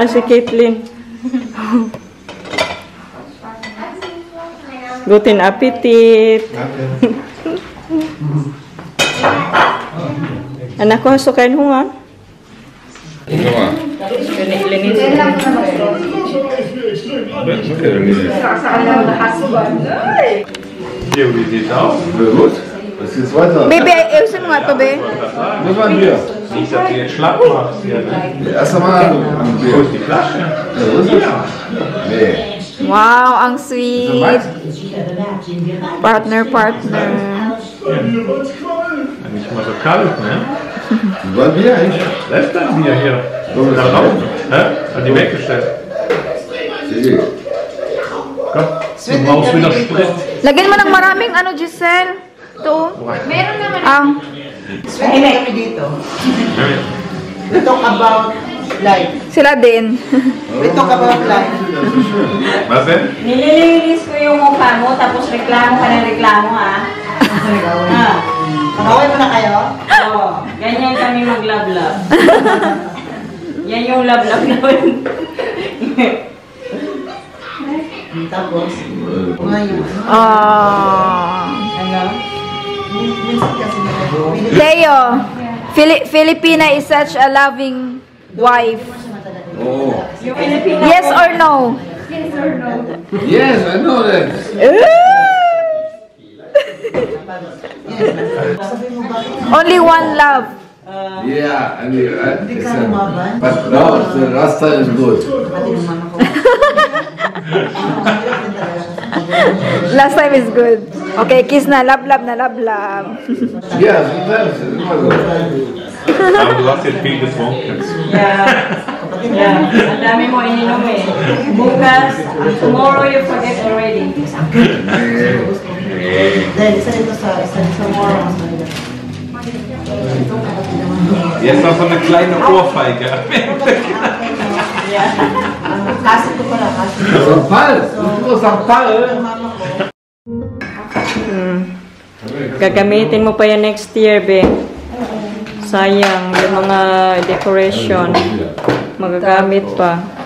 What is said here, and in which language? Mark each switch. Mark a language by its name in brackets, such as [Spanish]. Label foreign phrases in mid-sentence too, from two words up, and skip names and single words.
[Filipino] Ah, si Caitlyn. [German] Guten Appetit. [Filipino] Anak ko, sukain mo nga. Linis. [German] Hier, wie sieht's aus? Gut. Was geht's weiter? [Filipino] Baby, ayusin mo nga to, be. [German] Das war ein Bier. Nicht, dass du jetzt schlapp machst. Erst einmal ein Bier. Wo ist die Flasche? Nee. [Filipino] Wow, ang sweet. Partner. [German] Nicht mal so kalt, ne? War Bier eigentlich? Lässt ein Bier hier. Da drauf. Hä? Hat die weggestellt. Komm, du brauchst wieder Sprit. [Filipino] Lagyan mo ng maraming ano, Giselle. Ito. Meron naman. Swerte kami dito. [English] We talk about life. [Filipino] Sila din. [English] We talk about life. [German] Was denn? [Filipino] Nililinis ko yung mukha mo, tapos reklamo ka ng reklamo, ha? Pakawin mo na kayo? Oo. Ganyan kami mag-love-love. Yan yung love-love naman. Tapos, ngayon. Ano? Minsan kasi [English] Leo, Filipina is such a loving wife. Oh. [Filipino] Yung Filipino. [English] Yes or no? Yes or no? Yes, I know that. Only one love. Yeah, I mean, but no, the Rasta is good. Last time is good. [Filipino] Okay, kiss na. Love. [English] Yeah, sometimes it's immer so. [German] Aber du hast jetzt viel getrunken. [English] Yeah. [Filipino] Ang dami mo ininom eh. Bukas, [English] tomorrow you forget already. [Filipino] Dahil isa dito sa tomorrow. [German] Jetzt noch so eine kleine Ohrfeige. [Filipino] Kasi ko pala, kasi. Sampal! Ito, sampal! Gagamitin mo pa yan [English] next year, [Filipino] be. Sayang, yung mga decoration. Magagamit pa.